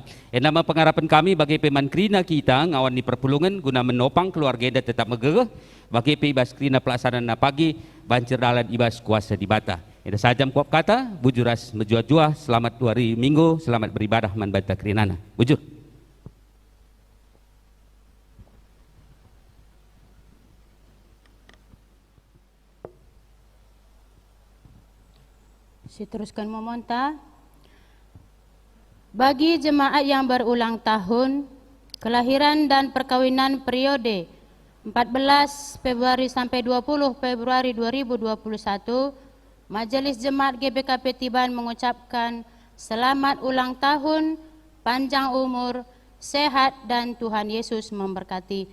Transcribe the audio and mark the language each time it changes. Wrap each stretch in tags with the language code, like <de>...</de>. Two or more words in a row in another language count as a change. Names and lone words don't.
<btx>Nama pengarapan kami bagi pemankrina kita ngawan di perpulungan guna menopang keluarga eda tetap megegeh bagi ibas krina pelaksanaan pagi banjir dalan ibas kuasa di Bata. Eda sajam kuap kata bujuras menjua-jua selamat 2 hari minggu</btx> <id>selamat beribadah</id> <btx>man bata krinana. Bujur.</btx> <id>Saya teruskan memonta. Bagi jemaat yang berulang tahun, kelahiran dan perkawinan periode 14 Februari sampai 20 Februari 2021, Majelis Jemaat GBKP Tiban mengucapkan selamat ulang tahun, panjang umur, sehat dan Tuhan Yesus memberkati.</id>